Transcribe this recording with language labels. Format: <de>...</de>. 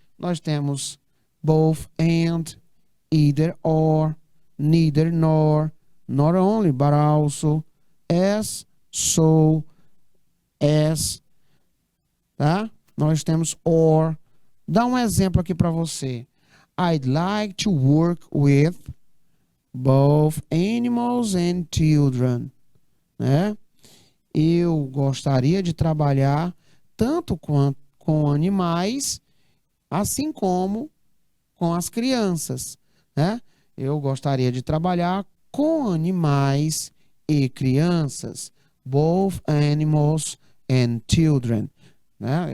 <pt>Nós temos both and, either or, neither nor, not only but also, as, so, as, tá? Nós temos or. Dá um exemplo aqui para você.</pt> <en>I'd like to work with both animals and children, né?</en> <pt>Eu gostaria de trabalhar tanto com animais, assim como com as crianças, né? Eu gostaria de trabalhar com animais e crianças, both animals and children, né?</pt>